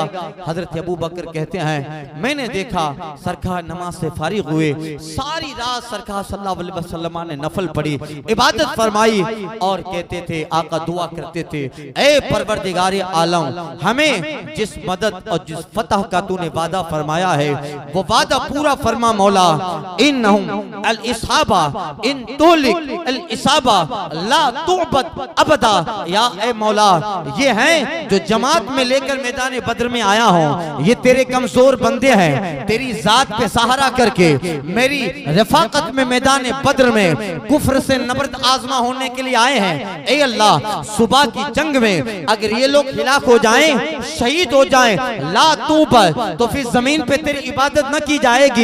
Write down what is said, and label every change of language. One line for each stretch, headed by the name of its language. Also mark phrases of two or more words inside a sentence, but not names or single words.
Urdu: حضرت ابو بکر کہتے ہیں میں نے دیکھا سرکار نماز سے فارغ ہوئے، ساری رات سرکار
Arabic: صلی اللہ علیہ وسلم
Urdu: نے نفل پڑھی، عبادت فرمائی، اور کہتے تھے، آقا دعا کرتے تھے، اے پروردگارِ عالم، ہمیں جس مدد اور جس فتح کا تو نے وعدہ فرمایا ہے وہ وعدہ پورا فرما مولا.
Arabic: إنهم العصابة إن تهلك العصابة لا تعبد أبدا,
Urdu: یا اے مولا یہ ہیں جو جماعت میں لے کر میدان بدر میں آیا ہوں، یہ تیرے کمزور بندے ہیں، تیری ذات پہ سہارا کر کے میری رفاقت میں میدان بدر میں کفر سے نبرد آزما ہونے کے لیے آئے ہیں. اے اللہ، صبح کی جنگ میں اگر یہ لوگ ہلاک ہو جائیں، شہید ہو جائیں، لا تُب، تو پھر زمین پہ تیری عبادت نہ کی جائے گی.